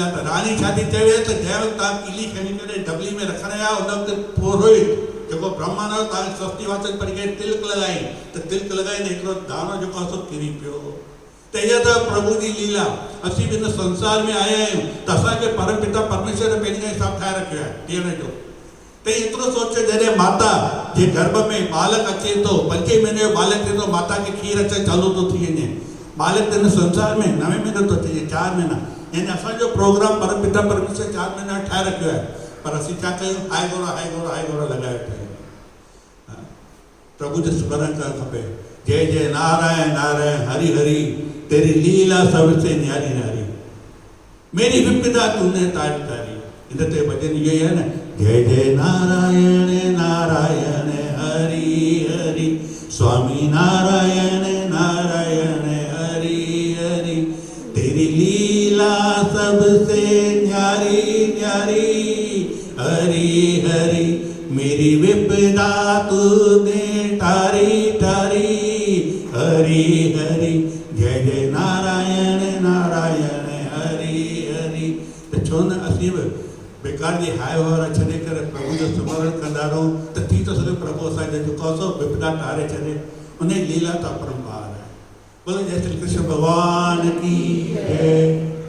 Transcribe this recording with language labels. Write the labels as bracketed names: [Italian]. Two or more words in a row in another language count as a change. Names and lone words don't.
[Sindhi] त रानी छा थी चवे त जंहिं वक़्तु तव्हां कीली खणी करे डबली में रखण आया, उन वक़्तु पुरोहित जेको ब्राह्मण हो तव्हांखे स्वस्ति वाचन पढ़ी करे तिलक लॻाई, त तिलक लॻाईंदे हिकिड़ो दाणो जेको आहे सो किरी पियो। त इहा त प्रभु जी लीला। असीं बि हिन संसार में आया आहियूं त असांखे परमपिता परमेश्वर पंहिंजे हिसाब ठाहे रखियो आहे ॾियण जो। त एतिरो सोचो, जॾहिं माता जे गर्भ में बालक अचे थो, 5 महीने जो बालक थिए थो, माता खे खीर अचणु चालू थो थी वञे। बालक हिन संसार में 9 महीने थो अचे, 4 महीना, यानी असांजो प्रोग्राम परमपिता परमेश्वर 4 महीना ठाहे रखियो आहे। पर असीं छा कयूं? हाय गोरा हाय गोरा हाय गोरा लॻाए वेठा आहियूं। प्रभु जो स्मरण करणु खपे। [Hindi] जय जय नारायण नारायण, हरि हरि, तेरी लीला सबसे न्यारी न्यारी, मेरी विपदा तूने तारी तारी। [Sindhi] इन ते भजन इहो ई आहे न, [Hindi] जय जय नारायण नारायण हरि हरि, स्वामी नारायण नारायण हरि हरि, तेरी लीला सबसे न्यारी न्यारी, हरि हरि मेरी विपदा तूने टारी टारी, हरि हरि जय जय नारायण नारायण हरि हरि। [Sindhi] त छो न असीं बि बेकार जी हाय वारा छॾे करे प्रभु जो स्मरण कंदा रहूं त थी थो सघे प्रभु असांखे जेको सो विपदा टारे छॾे। उन जी लीला त अपरंपार आहे। [Hindi] बोलो जय श्री कृष्ण भगवान की जय।